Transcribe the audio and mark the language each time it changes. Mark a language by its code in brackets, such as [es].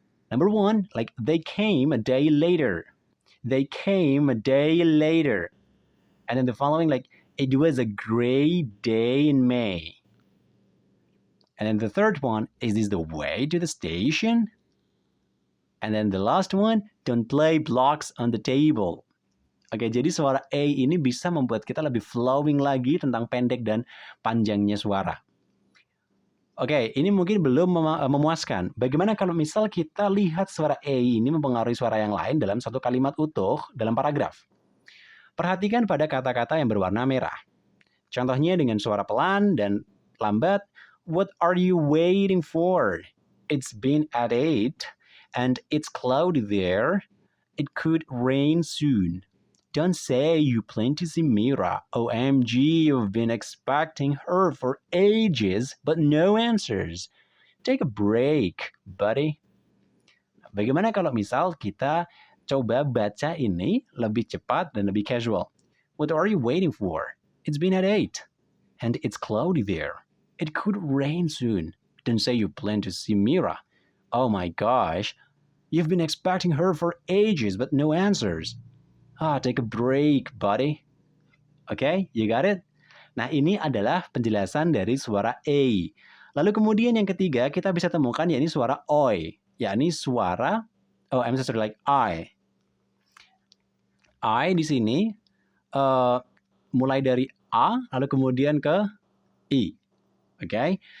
[en] Number one, like they came a day later. They came a day later. And then the following, like it was a gray day in May. And then the third one, is this the way to the station? And then the last one, don't play blocks on the table. [id] Oke, jadi suara A ini bisa membuat kita lebih flowing lagi tentang pendek dan panjangnya suara. Oke, ini mungkin belum memuaskan. Bagaimana kalau misal kita lihat suara A ini mempengaruhi suara yang lain dalam satu kalimat utuh dalam paragraf? Perhatikan pada kata-kata yang berwarna merah. Contohnya dengan suara pelan dan lambat. [en] What are you waiting for? It's been at 8. And it's cloudy there. It could rain soon. Don't say you plan to see Mira. OMG, you've been expecting her for ages, but no answers. Take a break, buddy. [id] Bagaimana kalau misal kita coba baca ini lebih cepat dan lebih casual? [en] What are you waiting for? It's been at 8. And it's cloudy there. It could rain soon. Don't say you plan to see Mira. Oh my gosh, you've been expecting her for ages, but no answers. Take a break, buddy. Okay, you got it? [id] Nah, ini adalah penjelasan dari suara A. Lalu kemudian yang ketiga, kita bisa temukan yakni suara OI. Yakni suara, [en] I'm so sorry, like I. [id] I di sini mulai dari A, lalu kemudian ke I. Okay?